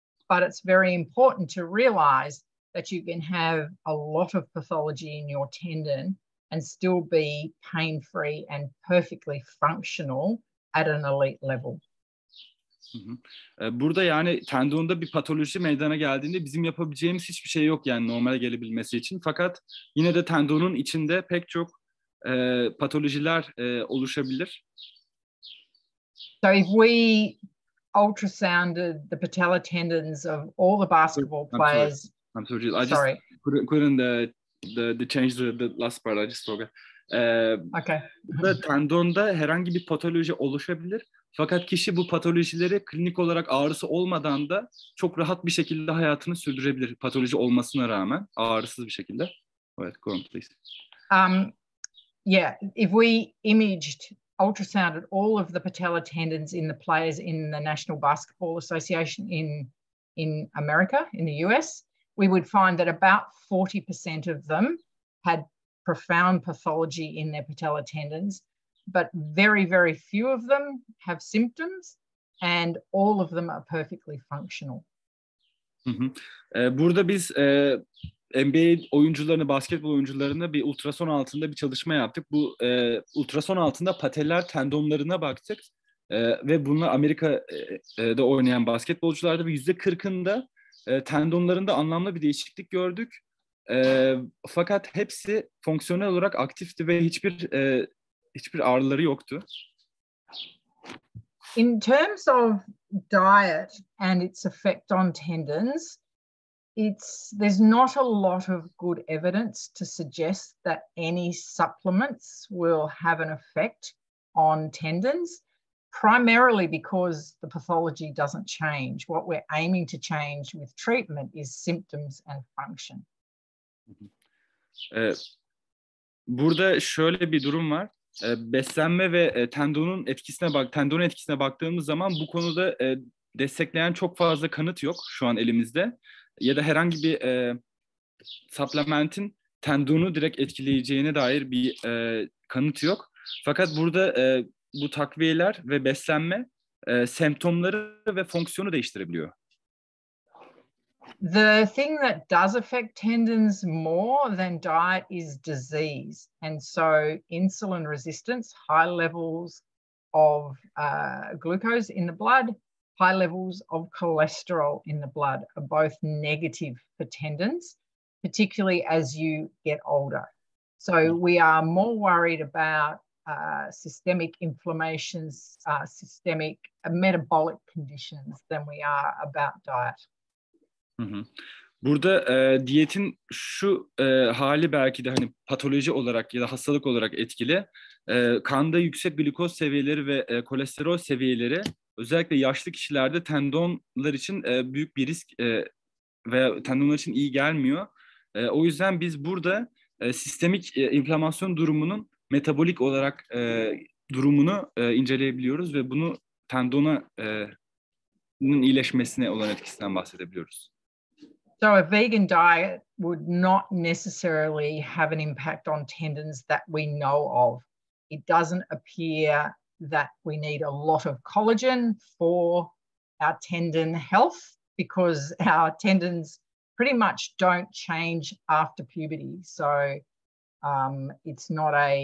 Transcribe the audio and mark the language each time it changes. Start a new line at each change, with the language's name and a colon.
English: But it's very important to realize that you can have a lot of pathology in your tendon and still be pain-free and perfectly functional at an elite level.
Turkish: Burada yani tendonda bir patoloji meydana geldiğinde bizim yapabileceğimiz hiçbir şey yok yani normale gelebilmesi için. Fakat yine de tendonun içinde pek çok patolojiler oluşabilir.
English: So if we ultrasounded the patellar tendons of all the basketball players. I'm sorry. I just couldn't change the last part. I just forgot. Okay.
Turkish: Tendonda herhangi bir patoloji oluşabilir. Fakat kişi bu patolojileri klinik olarak ağrısı olmadan da çok rahat bir şekilde hayatını sürdürebilir. Patoloji olmasına rağmen ağrısız bir şekilde. Evet,
English: go on please. Yeah, if we ultrasounded all of the patellar tendons in the players in the National Basketball Association in America, in the US, we would find that about 40% of them had profound pathology in their patellar tendons, but very, very few of them have symptoms and all of them are perfectly functional.
Turkish: Burada biz NBA oyuncularını, basketbol oyuncularına bir ultrason altında bir çalışma yaptık. Bu ultrason altında patellar tendonlarına baktık ve bunlar Amerika'da oynayan basketbolcularda ve %40'ında tendonlarında anlamlı bir değişiklik gördük. Fakat hepsi fonksiyonel olarak aktifti ve hiçbir ağrıları yoktu.
English: In terms of diet and its effect on tendons, there's not a lot of good evidence to suggest that any supplements will have an effect on tendons, primarily because the pathology doesn't change. What we're aiming to change with treatment is symptoms and function.
Turkish: Burada şöyle bir durum var. Beslenme ve tendonun etkisine baktığımız zaman bu konuda destekleyen çok fazla kanıt yok şu an elimizde. Ya da herhangi bir supplementin tendonu direkt etkileyeceğine dair bir kanıt yok. Fakat burada bu takviyeler ve beslenme semptomları ve fonksiyonu değiştirebiliyor.
English: The thing that does affect tendons more than diet is disease. And so insulin resistance, high levels of glucose in the blood, high levels of cholesterol in the blood are both negative for tendons, particularly as you get older. So we are more worried about systemic inflammations, systemic metabolic conditions than we are about diet.
Turkish: Burada diyetin şu hali belki de hani patoloji olarak ya da hastalık olarak etkili. Kanda yüksek glikoz seviyeleri ve kolesterol seviyeleri özellikle yaşlı kişilerde tendonlar için büyük bir risk veya tendonlar için iyi gelmiyor. O yüzden biz burada sistemik inflamasyon durumunun metabolik olarak durumunu inceleyebiliyoruz ve bunu tendonun iyileşmesine olan etkisinden bahsedebiliyoruz.
English: So a vegan diet would not necessarily have an impact on tendons that we know of. It doesn't appear that we need a lot of collagen for our tendon health because our tendons pretty much don't change after puberty. So it's not